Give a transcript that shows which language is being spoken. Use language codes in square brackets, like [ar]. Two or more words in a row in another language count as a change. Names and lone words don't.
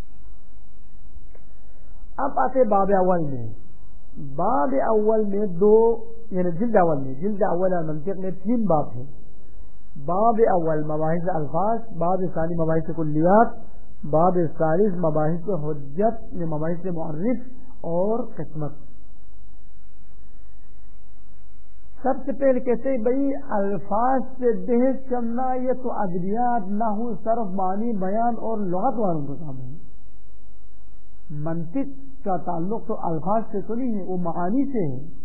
[ur] اب آتے باب اول میں۔ باب اول میں دو، یعنی جلد اول میں، جلد اول منطق میں 3 باب ہیں۔ باب اول مباحث الفاظ، باب ثانی مباحث کلیات، باب ثالث مباحث حجت، مباحث معرف اور قسمت۔ سب سے پہلے کہتے ہیں بھائی الفاظ سے بحث کرنا یہ تو ادبیات، نحو، صرف، معنی، بیان اور لغت والوں کا کام ہے۔ منطق کا تعلق تو الفاظ سے تو نہیں ہے، وہ معانی سے ہے۔